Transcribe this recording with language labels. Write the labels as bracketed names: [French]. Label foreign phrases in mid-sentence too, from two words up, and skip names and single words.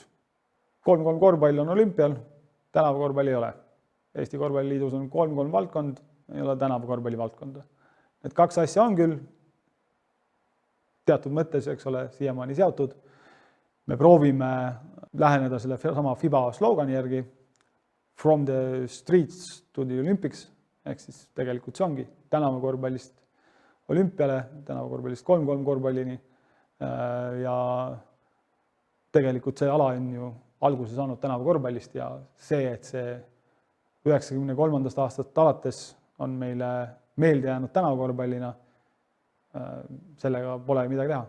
[Estonian] 3-3 korvpall on olümpial, tänavakorvpall ei ole. Eesti Korvpalliliidus on 3-3 valdkond, ei ole tänavakorvpalli valdkonda. Need kaks asja on küll teatud mõttes, eks ole, siiamaani seotud. Me proovime läheneda selle sama FIBA slogani järgi [English] From the streets to the Olympics, [Estonian] ehk siis tegelikult see ongi tänavakorvpallist olümpiale, tänavakorvpallist 3-3 korvpallini ja tegelikult see ala on ju alguse saanud tänavakorvpallist ja see, et see 93. aastast alates on meile meelde jäänud tänavakorvpallina, sellega pole midagi teha.